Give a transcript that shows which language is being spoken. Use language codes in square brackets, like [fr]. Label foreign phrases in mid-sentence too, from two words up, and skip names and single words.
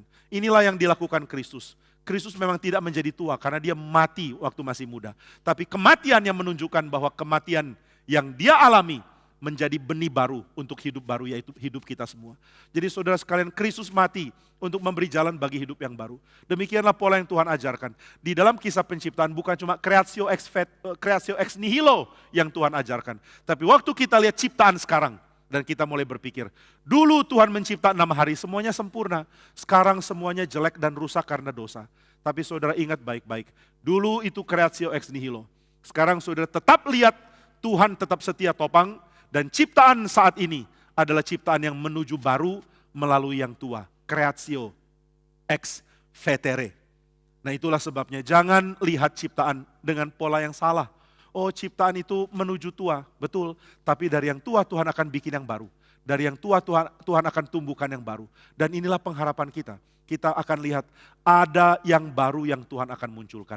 [id] Inilah yang dilakukan Kristus. Kristus memang tidak menjadi tua karena dia mati waktu masih muda. Tapi kematian yang menunjukkan bahwa kematian yang dia alami menjadi benih baru untuk hidup baru, yaitu hidup kita semua. Jadi saudara sekalian, Kristus mati untuk memberi jalan bagi hidup yang baru. Demikianlah pola yang Tuhan ajarkan. Di dalam kisah penciptaan bukan cuma [la] creatio ex nihilo [id] yang Tuhan ajarkan. Tapi waktu kita lihat ciptaan sekarang, dan kita mulai berpikir, dulu Tuhan mencipta 6 hari semuanya sempurna, sekarang semuanya jelek dan rusak karena dosa. Tapi saudara ingat baik-baik, dulu itu [la] creatio ex nihilo. [id] Sekarang saudara tetap lihat Tuhan tetap setia topang, dan ciptaan saat ini adalah ciptaan yang menuju baru melalui yang tua. [la] Creatio ex vetere. [id] Nah itulah sebabnya jangan lihat ciptaan dengan pola yang salah. Oh ciptaan itu menuju tua, betul. Tapi dari yang tua Tuhan akan bikin yang baru. Dari yang tua Tuhan akan tumbuhkan yang baru. Dan inilah pengharapan kita. Kita akan lihat ada yang baru yang Tuhan akan munculkan.